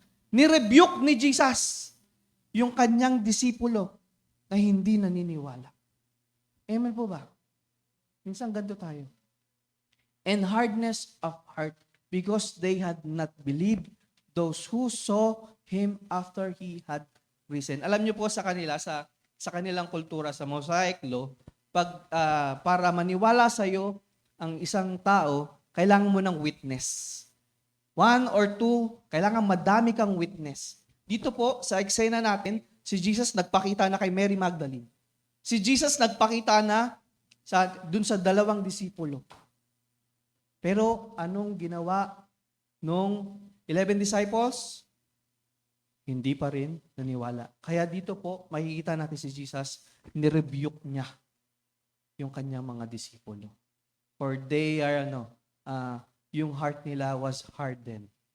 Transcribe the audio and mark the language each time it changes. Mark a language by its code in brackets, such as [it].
[tl] Ni-rebuke ni Jesus yung kanyang disipulo na hindi naniniwala. Amen po ba? Minsan ganito tayo. [en] And hardness of heart, because they had not believed those who saw Him after He had risen. [tl] Alam niyo po sa kanila, sa kanilang kultura, sa Mosaic Law, para maniwala sa iyo ang isang tao, kailangan mo ng witness. 1 or 2, kailangan madami kang witness. Dito po, sa eksena natin, si Jesus nagpakita na kay Mary Magdalene. Si Jesus nagpakita na dun sa 2 disipulo. Pero anong ginawa nung 11 disciples? Hindi pa rin naniwala. Kaya dito po, makikita natin si Jesus, nirebuke niya yung kanyang mga disipulo. [en] For they are, yung heart nila was hardened.